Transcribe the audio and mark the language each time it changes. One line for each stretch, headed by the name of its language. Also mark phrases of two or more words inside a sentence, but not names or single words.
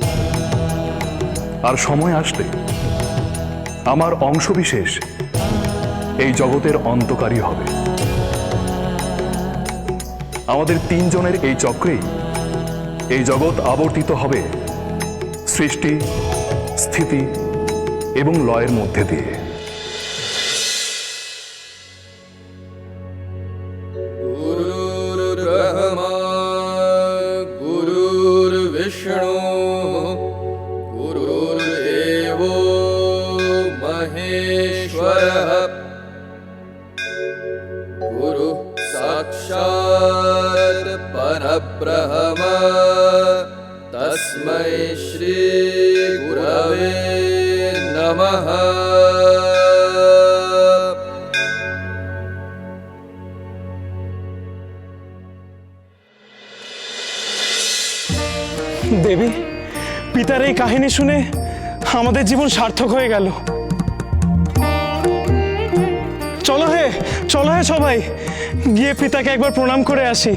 Bangla: আর সময় আসলে আমার অংশবিশেষ এই জগতের অন্তকারী হবে। আমাদের তিনজনের এই চক্রেই এই জগৎ আবর্তিত হবে সৃষ্টি, স্থিতি এবং লয়ের মধ্যে দিয়ে।
Sanskrit: गुरुर्ब्रह्मा गुरुर्विष्णु गुरुर्देवो महेश्वरः गुरु साक्षात् परब्रह्म तस्मै श्री गुरवे नमः।
Bangla: দেবী, পিতার এই কাহিনী শুনে আমাদের জীবন সার্থক হয়ে গেল। চলো হে সবাই, গিয়ে পিতাকে একবার প্রণাম করে আসি।